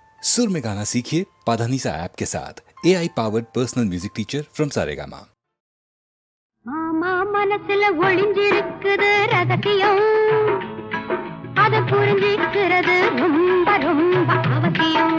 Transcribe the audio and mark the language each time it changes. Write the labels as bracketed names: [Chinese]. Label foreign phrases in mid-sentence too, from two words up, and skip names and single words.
[Hindi] सुर में गाना सीखिए पाधानीसा ऐप के साथ [English] AI powered personal music teacher from Saregama. [Tamil] மாமா மனசுல ஒளிஞ்சிருக்குது ரகசியம், அத புரிஞ்சிக்கிறது ரொம்ப ரொம்ப அவசியம்.